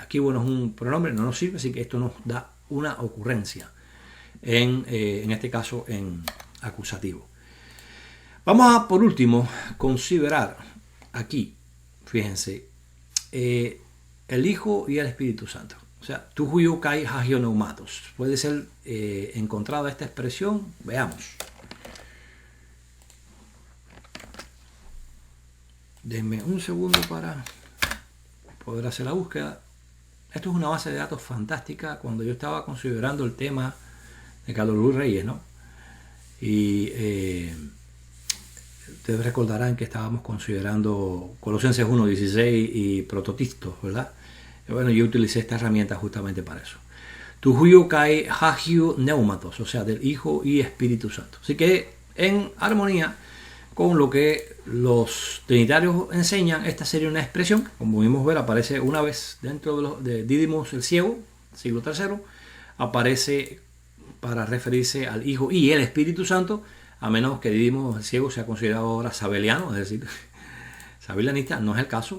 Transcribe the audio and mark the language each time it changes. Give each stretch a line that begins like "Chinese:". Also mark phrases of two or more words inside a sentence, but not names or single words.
Spanish: Aquí, bueno, es un pronombre, no nos sirve, así que esto nos da una ocurrencia. En este caso, en acusativo. Vamos a, por último, considerar aquí fíjense, el Hijo y el Espíritu Santo. O sea,
Greek: τοῦ υἱοῦ καὶ ἁγίου πνεύματος.
Spanish: Puede ser encontrada esta expresión. Veamos. Denme un segundo para poder hacer la búsqueda. Esto es una base de datos fantástica cuando yo estaba considerando el tema de Carlos Luis Reyes, ¿no? Y ustedes recordarán que estábamos considerando Colosenses 1:16 y Prototistos, ¿verdad? Y bueno, yo utilicé esta herramienta justamente para eso.
Greek: τοῦ υἱοῦ καὶ ἁγίου πνεύματος,
Spanish: o sea, del Hijo y Espíritu Santo. Así que en armonía con lo que los trinitarios enseñan, esta sería una expresión, como pudimos ver, aparece una vez dentro de Dídimos el Ciego, siglo III, aparece para referirse al Hijo y el Espíritu Santo, a menos que Dídimos el Ciego sea considerado ahora sabeliano, es decir, sabelianista, no es el caso.